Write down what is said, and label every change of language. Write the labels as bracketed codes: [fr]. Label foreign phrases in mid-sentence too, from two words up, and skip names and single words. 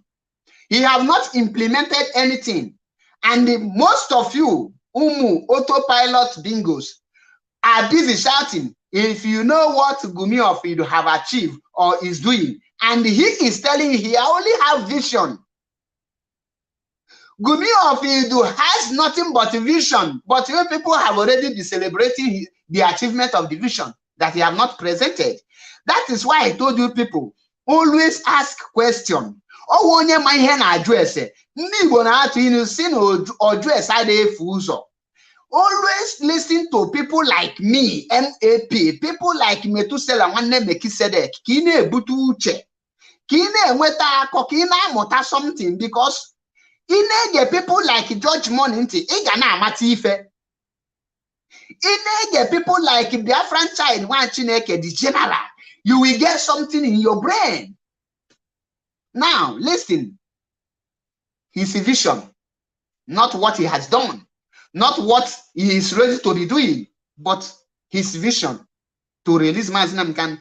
[en] He have not implemented anything. And most of you, autopilot bingos, are busy shouting, if you know what Gumi of Iduu have achieved or is doing, and he is telling you he only have vision. Gumi of Iduu has nothing but vision, but you people have already been celebrating the achievement of the vision that he have not presented. That is why I told you people, always ask question. [ig] Oh, onye ma ihe na address. Ndị Igbo na-atụ inu si na address adịghị efu ụzọ. [en] Always listen to people like me, MAP, people like [ig] Metusela nwanne Mekisedek, ka ị na-ebute uche, ka ị na-enweta akọ, ka ị na-amụta [en] something, because [ig] ị na-ege [en] people like [ig] George Money ntị, ị ga na-amata ife. Ị na-ege [en] people like [ig] Biafran Child nwa Chineke, [en] the general, you will get something in your brain. Now, listen, his vision, not what he has done, not what he is ready to be doing, but his vision to release Mazi Nnamdi Kanu.